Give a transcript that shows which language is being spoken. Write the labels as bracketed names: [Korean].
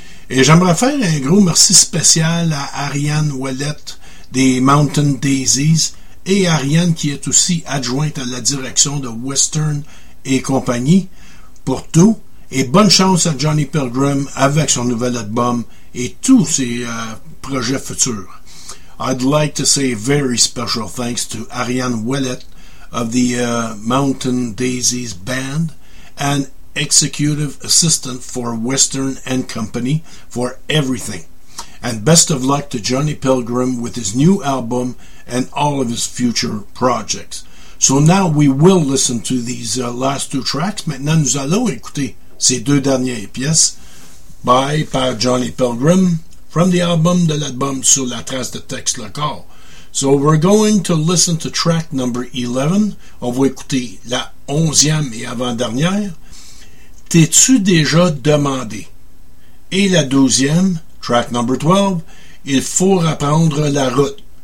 [French] Et j'aimerais faire un gros merci spécial à Ariane Ouellette des Mountain Daisies, et Ariane, qui est aussi adjointe à la direction de Western et compagnie, pour tout. Et bonne chance à Johnny Pilgrim avec son nouvel album et tous ses projets futurs. [English] I'd like to say a very special thanks to Ariane Ouellette of the Mountain Daisies Band and Executive Assistant for Western and Company for everything. And best of luck to Johnny Pilgrim with his new album and all of his future projects. So now we will listen to these last two tracks. [French] Maintenant, nous allons écouter ces deux dernières pièces par Johnny Pilgrim [English] from the album [French] de l'album Sur la trace de texte local. [English] So we're going to listen to track number 11. [French] On va écouter la onzième et avant-dernière, T'es-tu déjà demandé? Et la douzième, [English] track number 12, [French] Il faut reprendre la route.